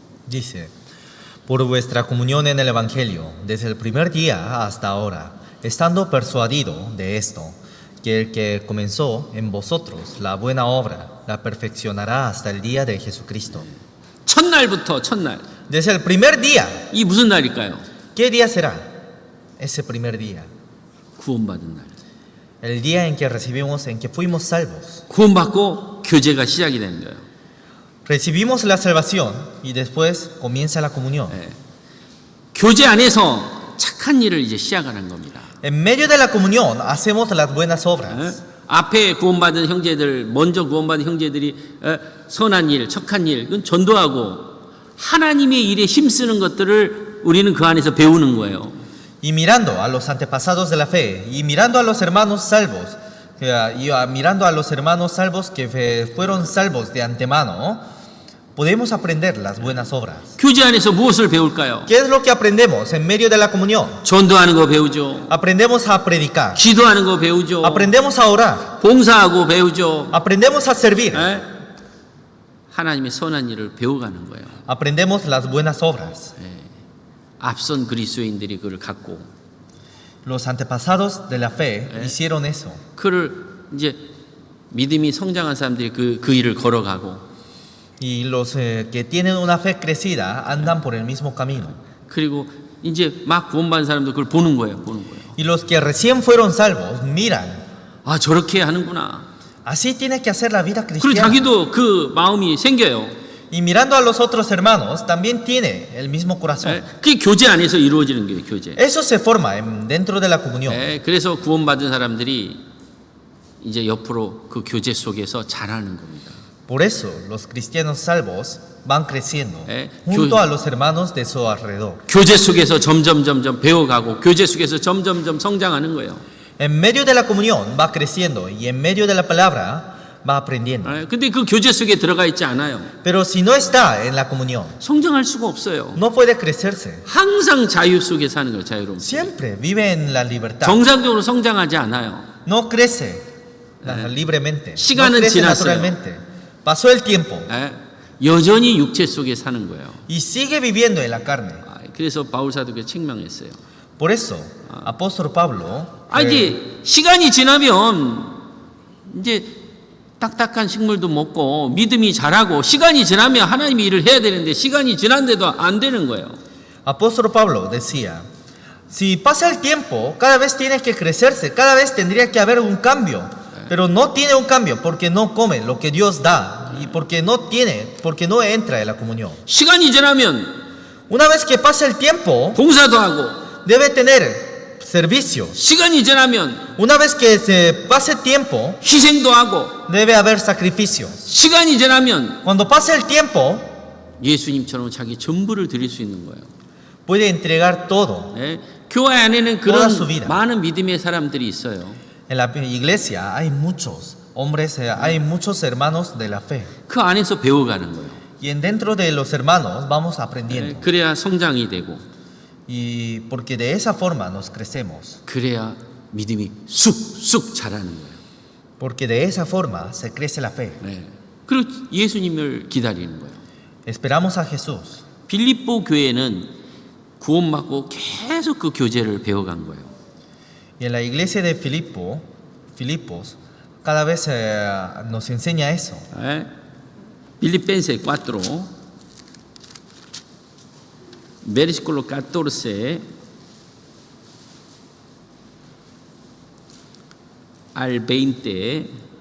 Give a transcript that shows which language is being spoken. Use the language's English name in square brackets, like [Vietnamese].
[Spanish] dice: Por vuestra comunión en el Evangelio, desde el primer día hasta ahora, estando persuadido de esto, que el que comenzó en vosotros la buena obra, la perfeccionará hasta el día de Jesucristo. [Korean] 첫날부터 첫날. [Spanish] Desde el primer día, [Korean] 이 무슨 날일까요? [Spanish] ¿qué día será? Ese primer día, [Korean] 구원받은 날. [Spanish] el día en que recibimos, en que fuimos salvos. [Korean] 구원받고 교제가 시작이 되는 거예요. [Spanish] Recibimos la salvación y después comienza la comunión. [Korean] 교제 안에서 착한 일을 이제 시작하는 겁니다. [Spanish] En medio de la comunión hacemos las buenas obras. [Korean] 앞에 구원받은 형제들, 먼저 구원받은 형제들이 선한 일, 착한 일, 그건 전도하고 하나님의 일에 힘쓰는 것들을 우리는 그 안에서 배우는 거예요. [Spanish] Y mirando a los antepasados de la fe, y mirando a los hermanos salvos, mirando a los hermanos salvos que fueron salvos de antemano, podemos aprender las buenas obras. [Korean] 교제 안에서 무엇을 배울까요? [Spanish] ¿Qué es lo que aprendemos en medio de la comunión? [Korean] 전도하는 거 배우죠. [Spanish] Aprendemos a predicar, [Korean] 기도하는 거 배우죠. [Spanish] aprendemos a orar, [Korean] 봉사하고 배우죠. [Spanish] aprendemos a servir, [Korean] 하나님의 선한 일을 배워가는 거예요. [Spanish] aprendemos las buenas obras. [Korean] 앞선 그리스도인들이 그를 갖고 [Spanish] Los antepasados de la fe hicieron eso. [Korean] 그를 이제 믿음이 성장한 사람들이 그 일을 걸어가고 [Spanish] Y los que tienen una fe crecida andan por el mismo camino. [Korean] 그리고 이제 막 구원받은 사람도 그걸 보는 거예요. [Spanish] Y los que recién fueron salvos miran. [Korean] 아, 저렇게 하는구나. [Spanish] Así tiene que hacer la vida [Korean] 그리고 [Spanish] cristiana. [Korean] 자기도 그 마음이 생겨요. [Spanish] Y mirando a los otros hermanos, también tiene el mismo corazón. [Korean] 그게 교제 안에서 이루어지는 거예요. 교제. [Spanish] Eso se forma dentro de la comunión. 그래서 구원받은 사람들이 이제 옆으로 그 교제 속에서 자라는 겁니다. Por eso los cristianos salvos van creciendo junto a los hermanos de su alrededor. [Korean] 교제 속에서 점점 배워가고 교제 속에서 점점 성장하는 거예요. [Spanish] En medio de la comunión va creciendo y en medio de la palabra va aprendiendo. [Korean] 근데 그 교제 속에 들어가 있지 않아요. [Spanish] Pero si no está en la comunión, [Korean] 성장할 수가 없어요. [Spanish] no puede crecerse. [Korean] 항상 자유 속에 사는 거예요. 자유로움. [Spanish] Siempre vive en la libertad. [Korean] 정상적으로 성장하지 않아요. [Spanish] No crece libremente. No [Korean] 시간은 [Spanish] crece [Korean] 지났어요. [Spanish] naturalmente. Pasó el tiempo [Korean] 여전히 육체 속에 사는 거예요. [Spanish] y sigue viviendo en la carne. [Korean] 그래서 바울 사도가 책망했어요. [Spanish] Por eso, apóstol Pablo, [Korean] 이제 시간이 지나면 이제 딱딱한 식물도 먹고 믿음이 자라고 시간이 지나면 하나님의 일을 해야 되는데 시간이 지난데도 안 되는 거예요. [Spanish] apóstol Pablo decía, si pasa el tiempo, cada vez tiene que crecerse, cada vez tendría que haber un cambio, pero no tiene un cambio porque no come lo que Dios da y porque no entra en la comunión. [Korean] 시간이 지나면 [Spanish] Una vez que pasa el tiempo, [Korean] 봉사도 하고 [Spanish] debe tener servicio. [Korean] 시간이 지나면 [Spanish] Una vez que se pase tiempo, [Korean] 희생도 하고 [Spanish] debe haber sacrificios. [Korean] 시간이 지나면 [Spanish] Cuando pase el tiempo, [Korean] 예수님처럼 자기 전부를 드릴 수 있는 거예요. [Spanish] puede entregar todo. [Korean] 교회 안에는 [Spanish] Toda su [Korean] 그런 [Spanish] vida. [Korean] 많은 믿음의 사람들이 있어요. [Spanish] En la iglesia hay muchos hombres, hay muchos hermanos de la fe. [Korean] 그 안에서 배워가는 거예요. [Spanish] Y dentro de los hermanos vamos aprendiendo. [Korean] 그래야 성장이 되고 [Spanish] Y porque de esa forma nos crecemos. [Korean] 그래야 믿음이 쑥쑥 자라는 거예요. [Spanish] Porque de esa forma se crece la fe. [Korean] 그리고 예수님을 기다리는 거예요. [Spanish] Esperamos a Jesús. [Korean] 빌립보 교회는 구원받고 계속 그 교제를 배워간 거예요. [Spanish] Y en la iglesia de Filipos, cada vez nos enseña eso. Filipenses 4, versículo 14 al 20.